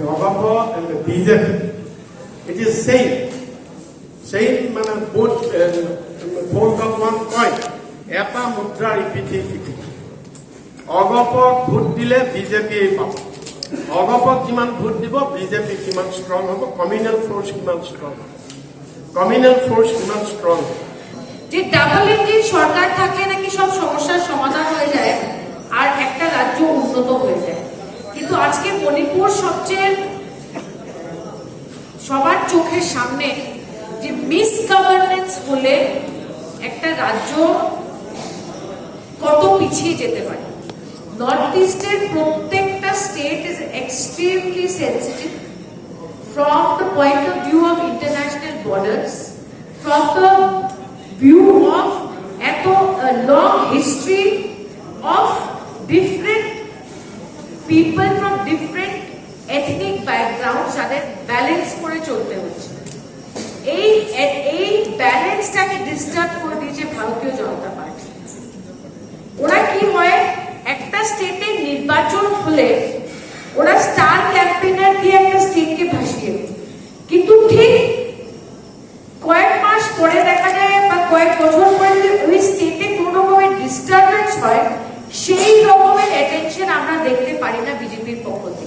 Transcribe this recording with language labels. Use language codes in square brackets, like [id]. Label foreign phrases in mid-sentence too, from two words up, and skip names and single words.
[en] AGP and BJP it is same মানে both fold of one coin, [as] এটা মুদ্ৰাৰ ইপিঠি সিপিঠি। অগপক ভোট দিলে বিজেপিয়ে পাব, অগপক যিমান ভোট দিব বিজেপি কিমান ষ্ট্ৰং হ'ব, [en] communal force [as] কিমান ষ্ট্ৰং হ'ব, [en] communal force [as] কিমান ষ্ট্ৰং হ'ব। [bn] যে [en] double engine [bn] সরকার থাকলে নাকি সব সমস্যার সমাধান হয়ে যায় আর একটা রাজ্য উন্নত হয়ে যায়, কিন্তু কিন্তু আজকে মণিপুর সবচেয়ে সবার চোখের সামনে যে [en] mis governance [bn] হলে একটা রাজ্য কত পিছিয়ে যেতে পারে। [en] North Eastের প্রত্যেকটা state is extremely sensitive from the point of view of international borders, from the view of a long history of different people from different ethnic backgrounds [bn] যাদের ব্যালেন্স করে চলতে হচ্ছে। এই ব্যালেন্সটাকে ডিস্টার্ব করে দিয়েছে ভারতীয় জনতা পার্টি। ওরা কি হয়, একটা স্টেটে নির্বাচন হলে ওরা [en] star campaigner [bn] দিয়ে একটা স্টেটকে ভাসিয়ে দেয়, কিন্তু ঠিক কয়েক মাস পরে দেখা যায় বা কয়েক বছর পরে যদি ওই স্টেটে কোনো রকমের ডিস্টারবেন্স হয়, সেই রকমের অ্যাটেনশন আমরা দেখতে পারি না বিজেপির পক্ষ থেকে।